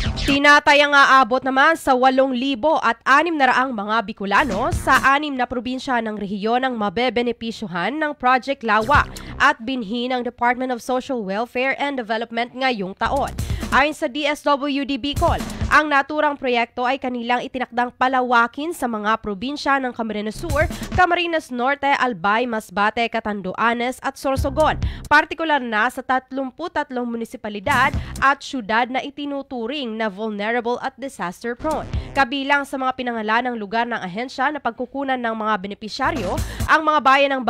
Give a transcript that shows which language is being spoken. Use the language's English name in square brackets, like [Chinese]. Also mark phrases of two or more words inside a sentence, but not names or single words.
[Filipino] Tinatayang aabot naman sa 8,600 mga Bicolano sa 6 na probinsya ng rehiyon ang mabebenepisyuhan ng Project Lawa at binhi ng Department of Social Welfare and Development ngayong taon. Ayon sa DSWD Bicol, ang naturang proyekto ay kanilang itinakdang palawakin sa mga probinsya ng Camarines Sur, Camarines Norte, Albay, Masbate, Catanduanes at Sorsogon, partikular na sa 33 munisipalidad at syudad na itinuturing na vulnerable at disaster-prone. Kabilang sa mga pinangalan ng lugar ng ahensya na pagkukunan ng mga benepisyaryo, ang mga bayan ng